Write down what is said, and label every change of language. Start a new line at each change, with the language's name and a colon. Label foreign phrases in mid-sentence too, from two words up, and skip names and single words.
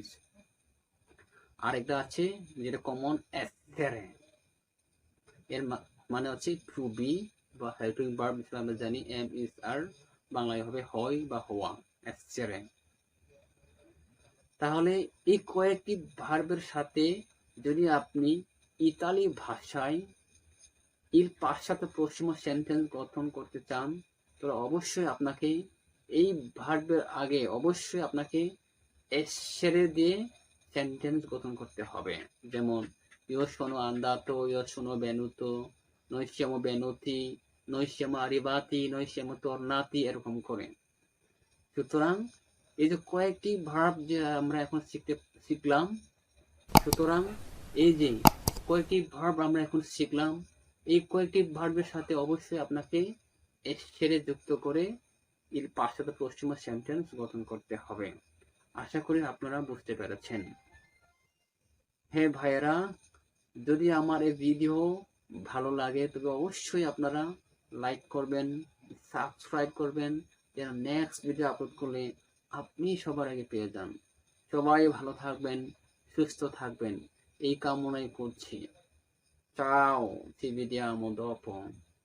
Bangla: আরেকটা আছে যেটা কমন, essere এর মানে হচ্ছে
English: to be
Bangla: বা
English: helping verb
Bangla: হিসেবে আমরা জানি
English: am is are,
Bangla: বাংলায় হবে হয় বা হওয়া, essere। তাহলে এই কয়েকটি ভার্বের সাথে যদি আপনি ইতালি ভাষায়
Italian: il passato prossimo
Bangla: সেন্টেন্স গঠন করতে চান, তাহলে অবশ্যই আপনাকে এই ভার্বের আগে অবশ্যই আপনাকে essere দিয়ে সেন্টেন্স গঠন করতে হবে।
Italian: যেমন io sono andato, io sono venuto, noi siamo venuti, noi siamo arrivati, noi siamo tornati,
Bangla: এরকম করে। সুতরাং এই যে কয়েকটি ভার্ব যে আমরা এখন শিখলাম, সুতরাং এই যে কয়েকটি ভার্ব আমরা এখন শিখলাম, এই কয়েকটি ভার্বের সাথে অবশ্যই আপনাকে essere যুক্ত করে
Italian: il passato prossimo
Bangla: সেন্টেন্স গঠন করতে হবে। আশা করি আপনারা বুঝতে পেরেছেন। হ্যাঁ ভাইয়েরা, যদি আমার এই ভিডিও ভালো লাগে তবে অবশ্যই আপনারা লাইক করবেন, সাবস্ক্রাইব করবেন, যেন
English: next video
Bangla: আপলোড করলে আপনি সবার আগে পেয়ে যান। সবাই ভালো থাকবেন, সুস্থ থাকবেন, এই কামনাই করছি।
Italian: Ciao, ci vediamo dopo.